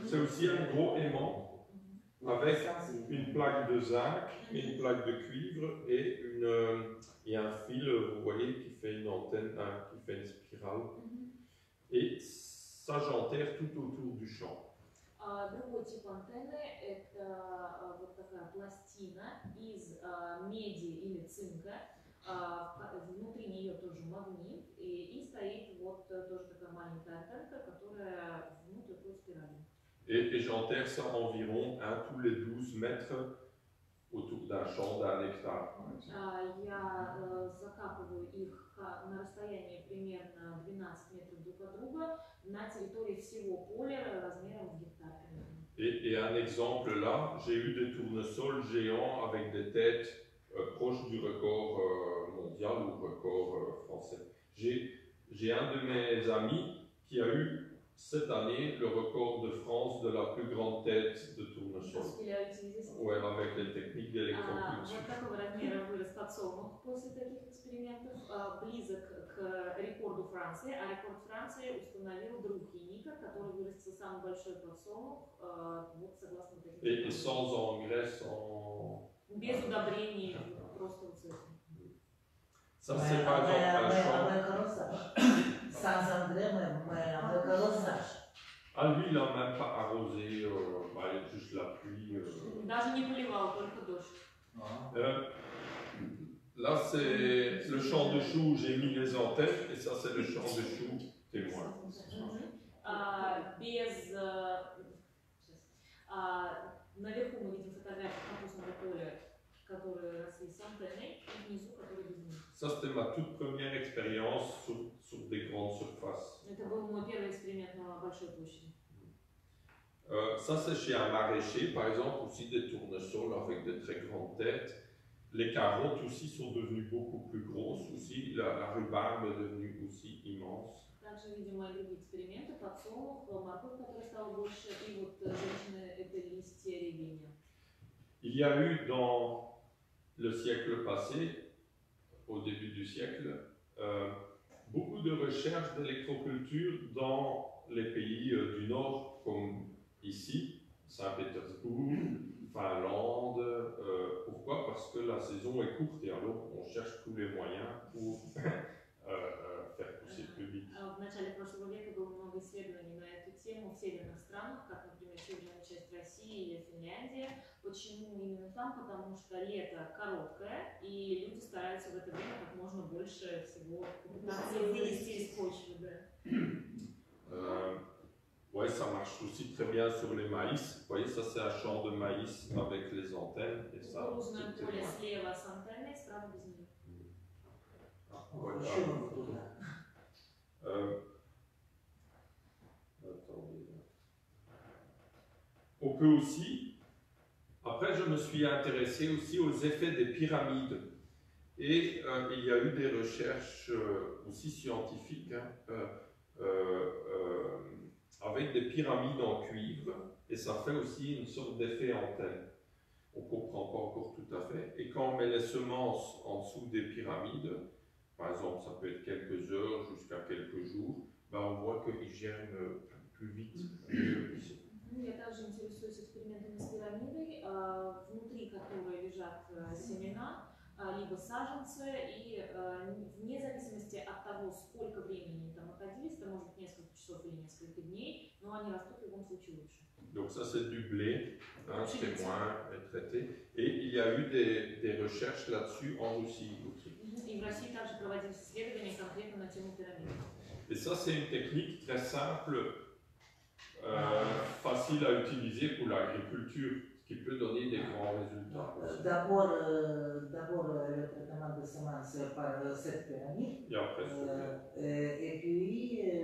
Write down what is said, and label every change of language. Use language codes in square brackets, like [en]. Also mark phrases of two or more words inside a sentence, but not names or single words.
[fr] C'est aussi un gros aimant avec une plaque de zinc, une plaque de cuivre et un fil, vous voyez, qui fait une antenne, qui fait une spirale. Et ça, j'enterre tout autour du champ. [ru] Другой тип антенны – это вот такая пластина из меди или цинка. Внутри нее тоже магнит, и стоит вот тоже такая маленькая антенна, которая внутрь по спирали. [fr] Et j'enterre ça environ tous les 12 mètres autour d'un champ d'un hectare. [ru] Я закапываю их на расстоянии примерно 12 метров друг от друга на территории всего поля размером в гектар. [fr] Et un exemple là, j'ai eu des tournesols géants avec des têtes proches du record mondial ou record français. J'ai un de mes amis qui a eu cette année le record de France de la plus grande tête de tournesol. [ru] Успели активизироваться. [fr] Ouais, avec les techniques d'électroculture. [ru] Вот такого размера вырос подсолнух после таких экспериментов, близок к рекорду Франции, а рекорд Франции установил друг Еника, который вырастил самый большой подсолнух, вот согласно вот этим. [fr] Et sans engrais, sans... [ru] Без удобрений, просто вот с этим. [fr] Ça, c'est par exemple un champ. Avec arrosage. Sans engrais, mais avec arrosage. Ah, lui, il n'a même pas arrosé, bah, il y a juste la pluie. [ru] Даже не поливал, только дождь. [fr] Là, c'est le champ de choux où j'ai mis les antennes, et ça, c'est le champ de choux témoin. [ru] Без... Наверху мы видим фотографию капустного поля, которые росли с антенной, и внизу, которые без них. [fr] Ça, c'était ma toute première expérience sur des grandes surfaces. [ru] Это был мой первый эксперимент на большой площади. [fr] Ça, c'est chez un maraîcher, par exemple, aussi des tournesols avec de très grandes têtes. Les carottes aussi sont devenues beaucoup plus grosses, aussi la rhubarbe est devenue aussi immense. [ru] Также видим мои другие эксперименты, подсолнух, морковь, которая стала больше, и вот женщины, это листья рябиня. [fr] Il y a eu dans le siècle passé, au début du siècle, beaucoup de recherches d'électroculture dans les pays du Nord, comme ici, Saint-Pétersbourg, Finlande. Pourquoi? Parce que la saison est courte et alors on cherche tous les moyens pour faire pousser plus vite. [ru] В начале прошлого века было много исследований на эту тему в северных странах, как, например, северная часть России или Финляндия. Почему именно там? Потому что лето короткое, и люди стараются в это время как можно больше всего попытаться вылезти из почвы. [fr] Ouais, ça marche aussi très bien sur les maïs. Vous voyez, ça c'est un champ de maïs avec les antennes. Et ça, [ru] Кукурузное поле слева с антенной, справа без нее. [fr] On peut aussi, après je me suis intéressé aussi aux effets des pyramides. Et il y a eu des recherches aussi scientifiques avec des pyramides en cuivre, et ça fait aussi une sorte d'effet antenne. On ne comprend pas encore tout à fait. Et quand on met les semences en dessous des pyramides, par exemple, ça peut être quelques heures jusqu'à quelques jours, ben on voit qu'ils germent plus vite, mieux ici. [ru] Я также интересуюсь экспериментами с пирамидой, внутри которой лежат семена, либо саженцы, и вне зависимости от того, сколько времени они там находились, это может быть несколько часов или несколько дней, но они растут в любом случае лучше. [fr] Donc ça c'est du blé, témoin et traité. Et il y a eu des recherches là-dessus en Russie aussi. [ru] И в России также проводились исследования конкретно на тему пирамид. [fr] Et ça c'est une technique très simple, facile à utiliser pour l'agriculture, qui peut donner des grands résultats. D'abord, le traitement de semences par cette pyramide. Et après, et puis,